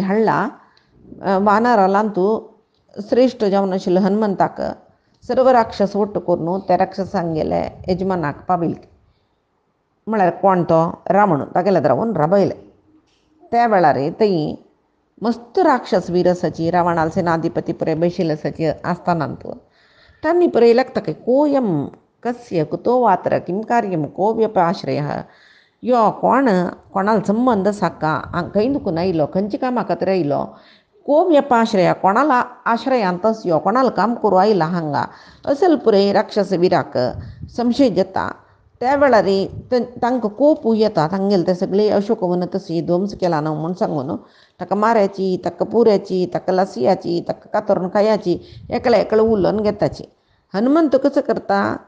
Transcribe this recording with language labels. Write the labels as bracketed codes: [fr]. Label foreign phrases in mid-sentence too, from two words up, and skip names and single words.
[kok] हाडला वानरांतू श्रेश्ठ जावन आशिल्लो हनुमंताक सर्व राक्षस वट्ट करून त्या राक्षसांक गेले यजमानाक पावयले म्हळ्यार कोण तो रावण तागेले रावून राबयले त्या वेळार थंय मस्त राक्षस वीर आसाची रावणाल सेनाधिपती पळय बशिल्ले आसाची आसतानांत तांणी पळय लागता [sa] कोयम कस्य कुतो वात्र किं कार्यम को [kok] व्यपाश्रयः यो कोणाल संबंध आसा का खंय दुखून आयलो खंयच्या कामा खातीर आयलो [sa] को व्यपाश्रय [kok] कोणाला आश्रयांतच यो कोणाला काम करूं आयला हांगा असल पुरय राक्षस विराक संशय जाता त्या वेळार तांकां कोप येता तांगेले ते सगळे अशोकवन तशी ध्वंस केला न्हू म्हूण सांगून ताका मारयाची ताका पुऱ्याची ताका लसयाची ताका कातरून खायाची एकले उलोवन घेताची हनुमंत कसो करता